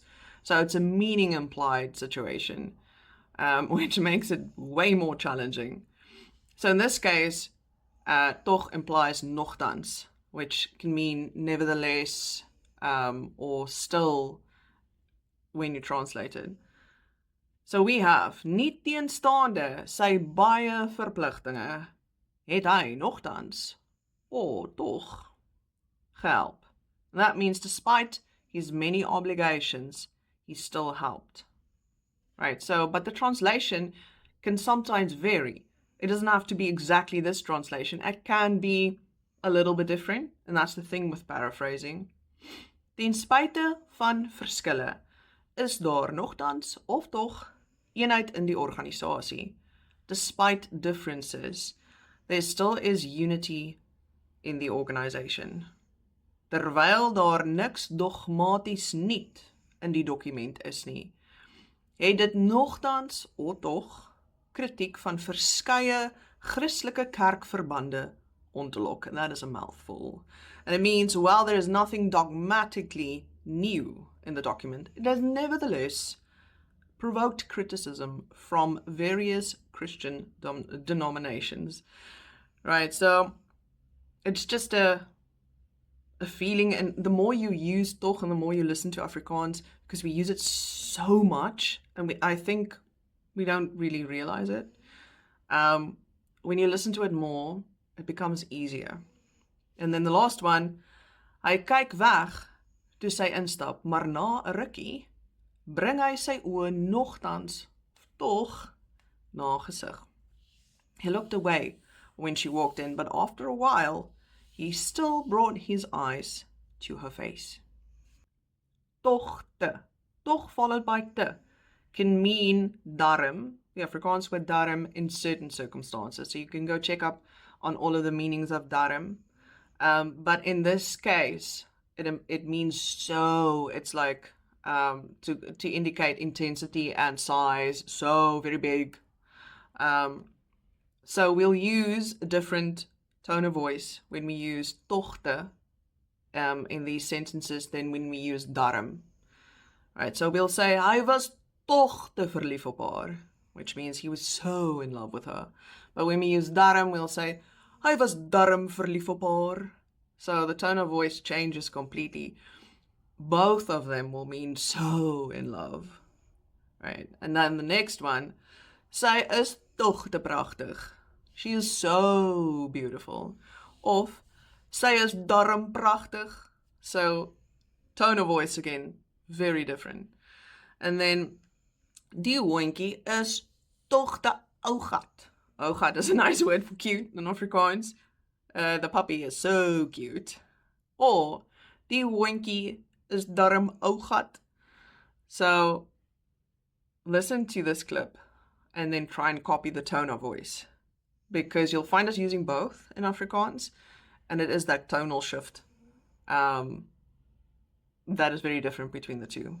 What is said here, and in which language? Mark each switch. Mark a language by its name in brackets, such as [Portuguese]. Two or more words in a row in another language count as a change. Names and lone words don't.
[English] So it's a meaning implied situation, which makes it way more challenging. So in this case, toch implies nogthans, which can mean nevertheless, or still when you translate it. So we have, [Afrikaans] nie teenstaande sy baie verpligtinge, het hy nogtans, toch, gehelp. [English] That means despite his many obligations, he still helped. Right, so, but the translation can sometimes vary. It doesn't have to be exactly this translation. It can be a little bit different, and that's the thing with paraphrasing. [Afrikaans] Ten spyte van verskille is daar nogtans of tog eenheid in die organisasie. [English] Despite differences, there still is unity in the organization. [Afrikaans] Terwyl daar niks dogmaties niet in die dokument is nie, het dit nogtans of tog kritiek van verskeie Christelike kerkverbande ontlok. [English] And that is a mouthful. And it means, while there is nothing dogmatically new in the document, it has nevertheless provoked criticism from various Christian denominations. Right, so it's just a feeling, and the more you use toch and the more you listen to Afrikaans, because we use it so much, and I think we don't really realize it. When you listen to it more, it becomes easier. And then the last one, [Afrikaans] hy kyk weg toe sy instap, maar na 'n rukkie bring hy sy oë nogtans tog na gesig. [English] He looked away when she walked in, but after a while, he still brought his eyes to her face. Togte, toch followed by te, can mean darm, the Afrikaans word darm, in certain circumstances. So you can go check up on all of the meanings of darm. But in this case, it means so. It's like to indicate intensity and size, so very big. So we'll use a different tone of voice when we use tochte in these sentences than when we use darm. Right, so we'll say, [Afrikaans] hy was toch te verlief op haar, [English] which means he was so in love with her. But when we use darm, we'll say, [Afrikaans] hy was darm verlief op haar. [English] So the tone of voice changes completely. Both of them will mean so in love. Right, and then the next one, [Afrikaans] sy is toch te pragtig. [English] She is so beautiful. Of, [Afrikaans] sy is darm pragtig. [English] So, tone of voice again, very different. And then, [Afrikaans] die hondjie is toch te ougat. [English] Ougat is a nice word for cute in Afrikaans. The puppy is so cute. Or, [Afrikaans] die hondjie is darm ougat. [English] So, listen to this clip and then try and copy the tone of voice, because you'll find us using both in Afrikaans, and it is that tonal shift that is very different between the two.